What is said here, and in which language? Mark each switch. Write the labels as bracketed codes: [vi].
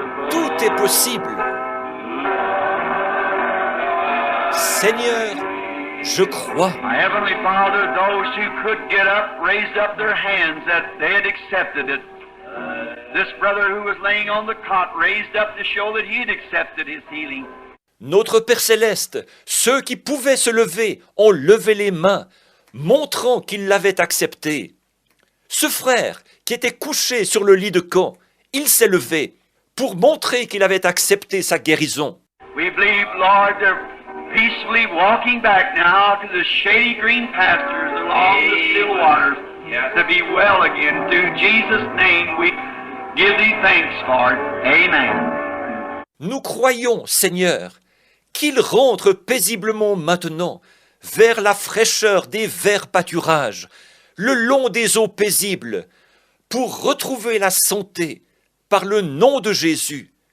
[fr] Tout est possible. Seigneur, Je crois. [en] My Heavenly Father, those who could get up, raised up their hands that they had accepted it. This brother who was laying on the cot raised up to show that he had accepted his healing. [fr] Notre Père Céleste, ceux qui pouvaient se lever ont levé les mains, montrant qu'ils l'avaient accepté. Ce frère, qui était couché sur le lit de camp, il s'est levé pour montrer qu'il avait accepté sa guérison. [en] We believe, Lord, they're peacefully walking back now to the shady green pastures along the still waters to be well again. Through Jesus' name we give thee thanks for it. Amen. [fr] Nous croyons, Seigneur, qu'ils rentrent paisiblement maintenant vers la fraîcheur des verts pâturages, le long des eaux paisibles, pour retrouver la santé par le nom de Jésus.